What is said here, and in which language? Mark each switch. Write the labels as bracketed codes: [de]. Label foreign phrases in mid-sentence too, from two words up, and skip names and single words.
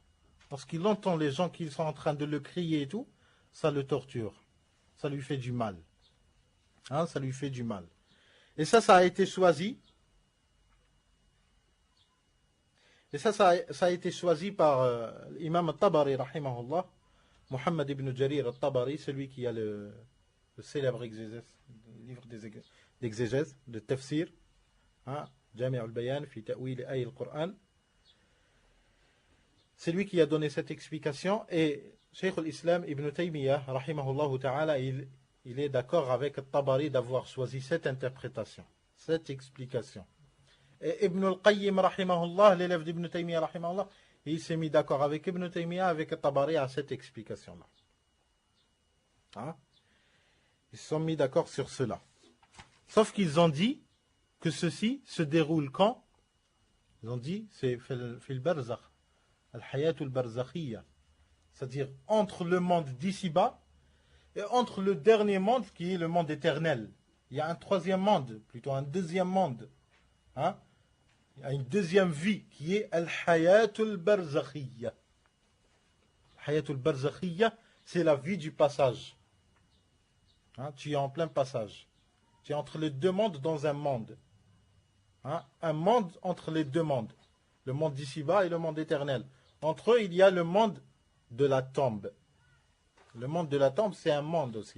[fr] Lorsqu'il entend les gens qui sont en train de le crier et tout, ça le torture. Ça lui fait du mal. Hein? Ça lui fait du mal. Et ça a été choisi. Et ça a été choisi par l'imam al-Tabari, rahimahullah, Muhammad ibn Jarir al-Tabari, celui qui a le célèbre livre d'exégèse, de tafsir, Jami' al-Bayan, fi ta'wil ay al-Qur'an. C'est lui qui a donné cette explication. Et Cheikh al-Islam ibn Taymiyyah, [ar] رحمه الله تعالى, [fr] il est d'accord avec al-Tabari d'avoir choisi cette interprétation, cette explication. Et Ibn al-Qayyim, rahimahullah, l'élève d'Ibn Taymiyyah, rahimahullah, il s'est mis d'accord avec Ibn Taymiyyah, avec al-Tabari à cette explication-là. Hein? Ils se sont mis d'accord sur cela. Sauf qu'ils ont dit que ceci se déroule quand? Ils ont dit, c'est [ar] في البرزخ، الحياة البرزخية. [fr] C'est-à-dire entre le monde d'ici-bas et entre le dernier monde qui est le monde éternel. Il y a un troisième monde, plutôt un deuxième monde. Hein? Il y a une deuxième vie qui est [ar] الحياة البرزخية. حياة البرزخية, [fr] c'est la vie du passage. Hein? Tu es en plein passage. Tu es entre les deux mondes dans un monde. Hein? Un monde entre les deux mondes. Le monde d'ici-bas et le monde éternel. Entre eux, il y a le monde de la tombe. Le monde de la tombe, c'est un monde aussi.